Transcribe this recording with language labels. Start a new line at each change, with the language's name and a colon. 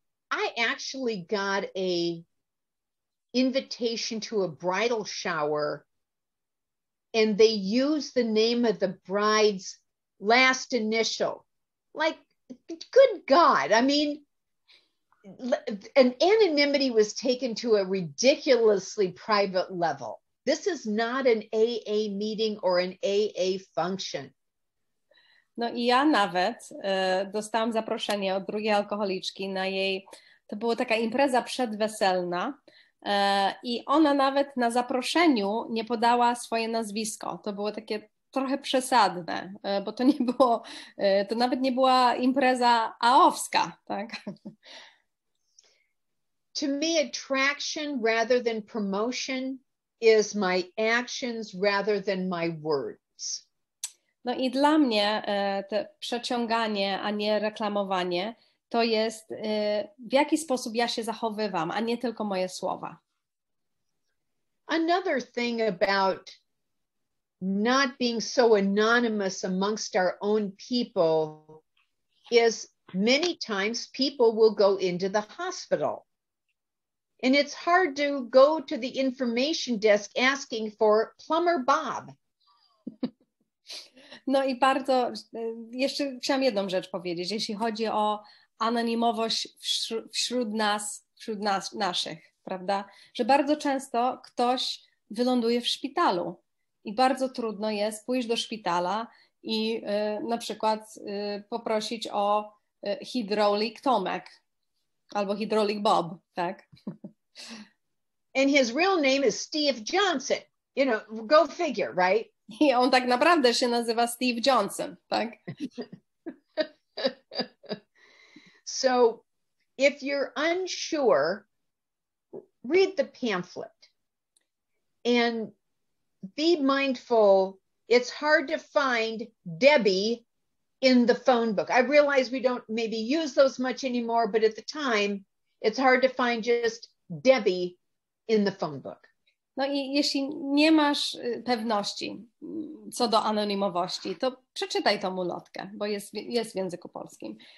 English: I actually got a invitation to a bridal shower, and they used the name of the bride's last initial. Like, good God. I mean, an anonymity was taken to a ridiculously private level. This is not an AA meeting or an AA function.
Polish: No i ja nawet dostałam zaproszenie od drugiej alkoholiczki na jej, to była taka impreza przedweselna i ona nawet na zaproszeniu nie podała swoje nazwisko. To było takie trochę przesadne, bo to nie było, to nawet nie była impreza AO-wska, tak?
English: To me, attraction rather than promotion is my actions rather than my words.
Polish: No i dla mnie te przeciąganie, a nie reklamowanie, to jest w jaki sposób ja się zachowywam, a nie tylko moje słowa.
English: Another thing about not being so anonymous amongst our own people is many times people will go into the hospital. And it's hard to go to the information desk asking for Plumber Bob.
Polish: No i bardzo, jeszcze chciałam jedną rzecz powiedzieć, jeśli chodzi o anonimowość wśród nas, naszych, prawda? Że bardzo często ktoś wyląduje w szpitalu i bardzo trudno jest pójść do szpitala i na przykład poprosić o hydraulic Tomek albo hydraulic Bob, tak?
English: And his real name is Steve Johnson. You know, go figure, right?
Polish: I on tak naprawdę się nazywa Steve Johnson, tak?
English: So if you're unsure, read the pamphlet and be mindful. It's hard to find Debbie in the phone book. I realize we don't maybe use those much anymore, but at the time, it's hard to find just Debbie in the phone book.
Polish: No i jeśli nie masz pewności co do anonimowości, to przeczytaj tą ulotkę, bo jest w języku polskim.